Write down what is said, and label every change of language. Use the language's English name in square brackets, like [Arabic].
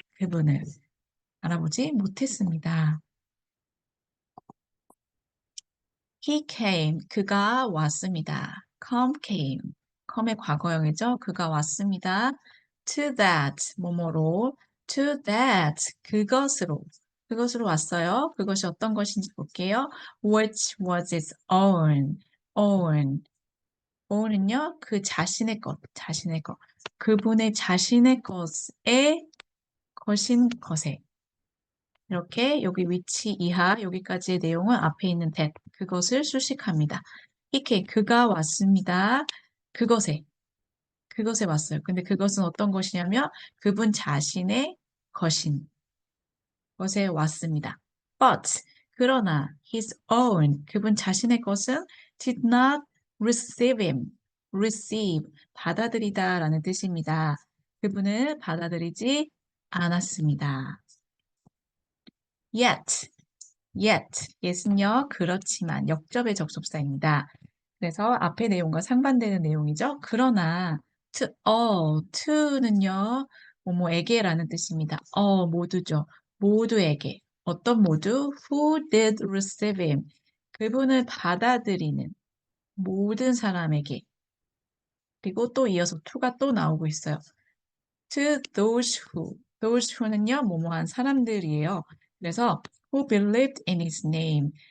[Korean] 그분을 알아보지 못했습니다. [English] He came, [Korean] 그가 왔습니다. come의 과거형이죠. 그가 왔습니다. [English] To that, [Korean] 뭐뭐로, to that, 그것으로 왔어요. 그것이 어떤 것인지 볼게요. [English] Which was its own [Korean] 은요, 그 자신의 것. 그분의 자신의 것에 것인 것에. 이렇게 여기 위치 이하 여기까지의 내용은 앞에 있는 that 그것을 수식합니다. 이렇게 그가 왔습니다. 그것에 그것에 왔어요. 근데 그것은 어떤 것이냐면 그분 자신의 것인 것에 왔습니다. [English] But 그러나 his own [Korean] 그분 자신의 것은 [English] did not receive him. [Korean] receive 받아들이다라는 뜻입니다. 그분을 받아들이지 않았습니다. Yet yet은요 그렇지만 역접의 접속사입니다. 그래서 앞의 내용과 상반되는 내용이죠. 그러나 to all, to는요 뭐뭐에게라는 뜻입니다. 모두죠. 모두에게. 어떤 모두? [English] Who did receive him? [Korean] 그분을 받아들이는 모든 사람에게. 그리고 또 이어서 to가 또 나오고 있어요. [English] To those who. [Korean] those who는요 뭐뭐한 사람들이에요. 그래서 [English] who believed in his name.